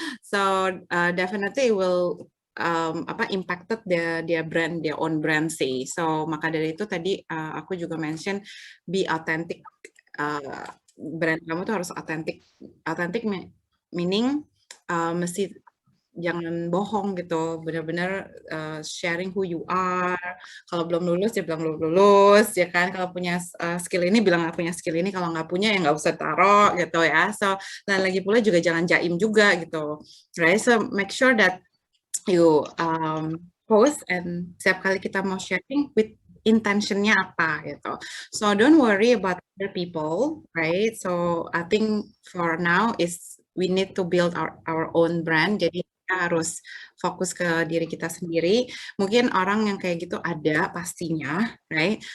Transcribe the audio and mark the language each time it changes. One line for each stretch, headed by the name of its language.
English: So definitely will impacted their brand, their own brand
Indonesian: sih. So maka dari itu tadi aku juga mention
English: be authentic.
Indonesian: Brand kamu tuh harus authentic meaning mesti jangan bohong gitu, benar-benar
English: sharing who you are.
Indonesian: Kalau belum lulus ya bilang belum lulus, ya kan. Kalau punya skill ini bilang nggak punya skill ini, kalau nggak punya ya nggak usah taruh gitu ya. So dan lagi pula juga jangan jaim juga gitu, right?
English: So make sure that you post and
Indonesian: setiap kali kita mau
English: sharing with
Indonesian: intentionnya apa gitu.
English: So don't worry about other people, right? So I think for now is we need to build our own brand.
Indonesian: Jadi kita harus fokus ke diri kita sendiri. Mungkin orang yang kayak gitu ada pastinya, right?